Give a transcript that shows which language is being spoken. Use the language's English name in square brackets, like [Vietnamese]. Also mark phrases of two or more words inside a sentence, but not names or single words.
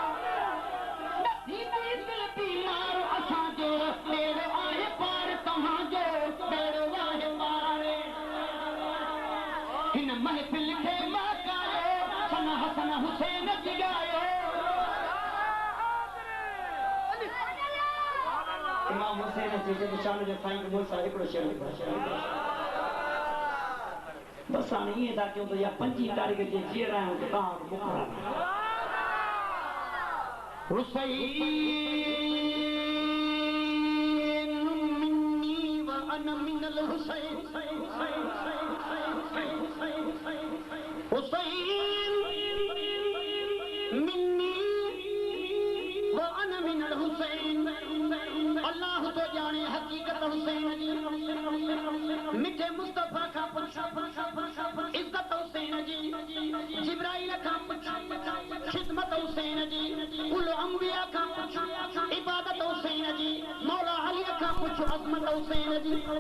[Sindhi] नसीब दिल बीमार असांजो ॾेर आहे पार तव्हांजो ॾेर आहे पार हिन महफ़िल खे महकायो सना हसन हुसैन जिगायो इमाम हुसैन जी शान जो साईं बहुत सारा हिकिड़ो शेर बस हाणे ईअं था कयूं त या 25 तारीख़ जे जीअर आहियूं त तव्हां [Arabic] حسين مني وأنا من الحسين حسين مني وأنا मिनल हुसैन हुसैन मिन्नी व अना [Urdu] من الحسین اللہ تو جانے حقیقت حسین جی مٹھے مصطفیٰ کا عزت حسین جی جبرائیل کا خدمت حسین جی کل انبیا کا عبادت حسین جی مولا علی کا عظمت حسین جی